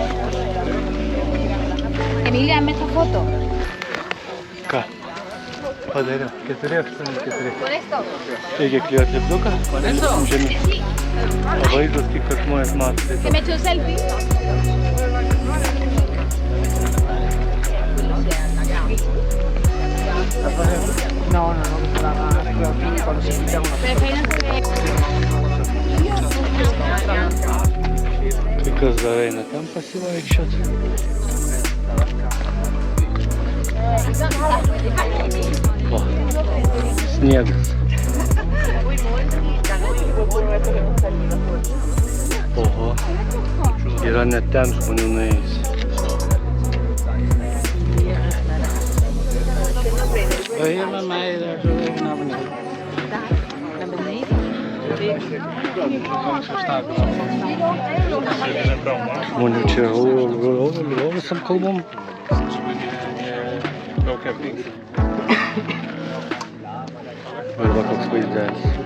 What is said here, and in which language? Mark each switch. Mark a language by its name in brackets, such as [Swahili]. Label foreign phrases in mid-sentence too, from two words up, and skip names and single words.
[Spanish] Emilia, hazme esta foto. [Lithuanian] Ką? padariau. 484. [Spanish] ¿Con esto? [Lithuanian] Reikia klijuoti lipduką. [Spanish] ¿Con eso? [Lithuanian] Žemyn. [Spanish] Sí. [Lithuanian] O vaizdas, kaip kad žmonės mato. Tai [Spanish] ¿Que me echo un selfie? No, creo que cuando se quita uno. [Lithuanian] kai kas dar eina ten pasivaikščiot. O, sniegas. Oho, yra net ten žmonių nuėjus. [Spanish] Oye, mamá, [Lithuanian] Žmonių čia visam kalbom. Arba koks vaizdelis.